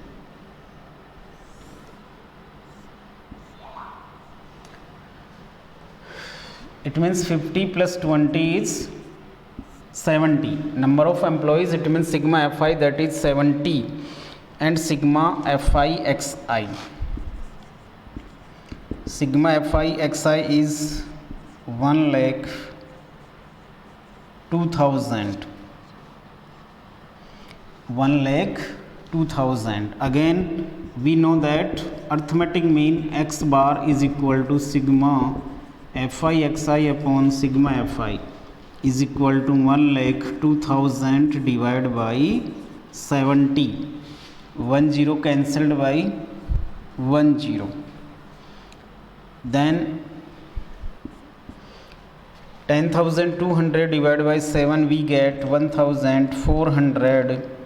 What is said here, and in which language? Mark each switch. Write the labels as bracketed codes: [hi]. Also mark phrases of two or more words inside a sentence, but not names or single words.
[en] It means 50 plus 20 is 70. Number of employees, it means sigma Fi, that is 70, and sigma Fi Xi. sigma fi xi is 1,02,000. 1,02,000. Again we know that arithmetic mean x bar is equal to sigma fi xi upon sigma fi is equal to 1,02,000 divided by 70. 1 0 cancelled by 1 0. Then 10,200 divided by 7 we get 1,457.14.